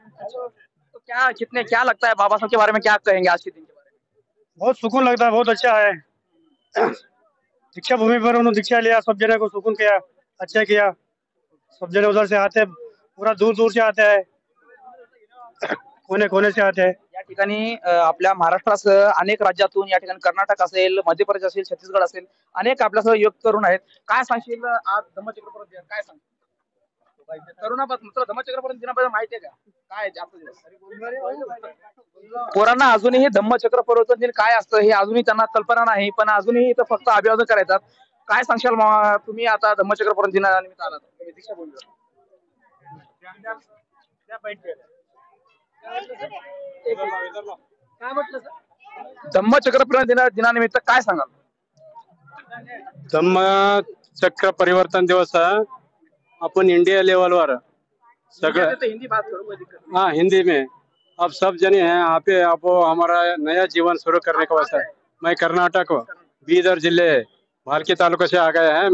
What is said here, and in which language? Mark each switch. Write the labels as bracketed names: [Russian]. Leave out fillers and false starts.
[Hindi] अच्छा, तो क्या लगता है बाबा साहब के बारे में, क्या कहेंगे आज के दिन के बारे में? बहुत सुकून लगता है, बहुत अच्छा है. दीक्षा भूमि पर उन्होंने दीक्षा लिया, सब जने को सुकून किया, अच्छा किया. सब जने उधर से आते हैं, पूरा दूर दूर से आते हैं, कोने कोने से आते हैं. [Marathi] या ठिकाणी आपल्या महाराष्ट्रासह अनेक राज्यातून या ठिकाणी कर्नाटक असेल, मध्य प्रदेश असेल, छत्तीसगड असेल, अनेक आपल्यासह युवक तरुण आहेत. काय सांगशील आज धम्मचक्र परिवर्तन दिन? काय सांग तरुणाबद्दल, धम्मचक्र परिवर्तन दिनाबद्दल माहिती आहे का? काय पोरांना अजूनही धम्मचक्र परिवर्तन दिन काय असतं हे अजूनही त्यांना कल्पना नाही, पण अजूनही इथं फक्त अभिवादन करायचं. काय सांगशाल तुम्ही आता धम्मचक्र परिवर्तन दिनानिमित्त आलात दीक्षाभूमीवर? काय म्हटलं धम्मचक्र परिवर्तन दिनानिमित्त काय सांगाल? [Hindi] धम्मचक्र परिवर्तन दिवस अपन इंडिया लेवल पर सगळं हिंदी बात करो, कोई दिक्कत नहीं. हाँ हिंदी में अब सब जने हैं यहाँ पे. आप हमारा नया जीवन शुरू करने का वास्ते मैं कर्नाटक बीदर जिले भालकी तालुका से आ गया है.